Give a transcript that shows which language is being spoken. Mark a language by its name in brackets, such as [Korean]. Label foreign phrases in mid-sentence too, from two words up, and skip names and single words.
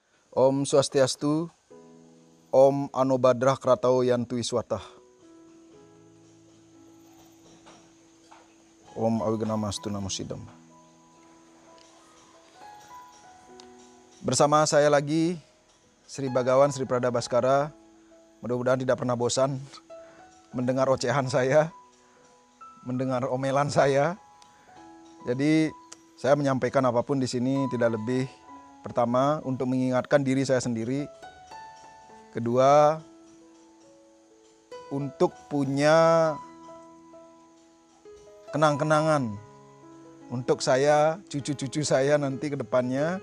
[Sanskrit] Om Swastiastu, Om Anobadrah Kratau Yantu Iswatah. Om Awiganamastu Namo Sidam. [Indonesian] Bersama saya lagi, Sri Bagawan Sri Prada Baskara. Mudah-mudahan tidak pernah bosan mendengar ocehan saya, mendengar omelan saya. Jadi saya menyampaikan apapun di sini tidak lebih, pertama untuk mengingatkan diri saya sendiri, kedua untuk punya kenang-kenangan untuk saya, cucu-cucu saya nanti ke depannya.